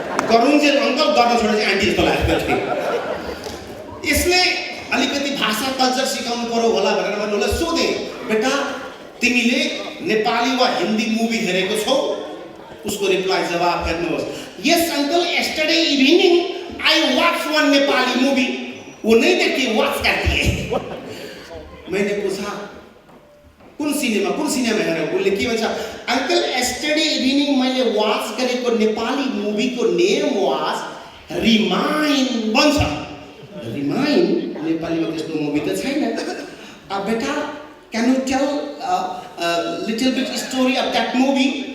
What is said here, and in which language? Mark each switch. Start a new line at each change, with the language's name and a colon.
Nepali: गरुन्जेल uncle गर्न छोडेपछि aunty जस्तो लाग्यो। यसले अलिकति भाषा कल्चर सिकाउनु पर्यो होला भनेर मैले उसलाई सोधे, बेटा तिमीले नेपाली वा हिन्दी मुभी हेरेको छौ? उसको रिप्लाई जवाब हेर्नुहोस्,
English: Yes uncle yesterday evening I watch one Nepali movie.
Hindi: वो नहीं देखती, वॉच करती है। मैंने पूछा
Nepali: कुन सिनेमा हेर्यो? उसले के भन्छ, अंकल
English: yesterday evening
Nepali: मैले वॉच गरेको नेपाली मुभीको नेम वाज रिमाइन्ड भन्छ। रिमाइन्ड नेपालीमा त्यस्तो मुभी त छैन।
English: बेटा can you tell little bit story of that movie?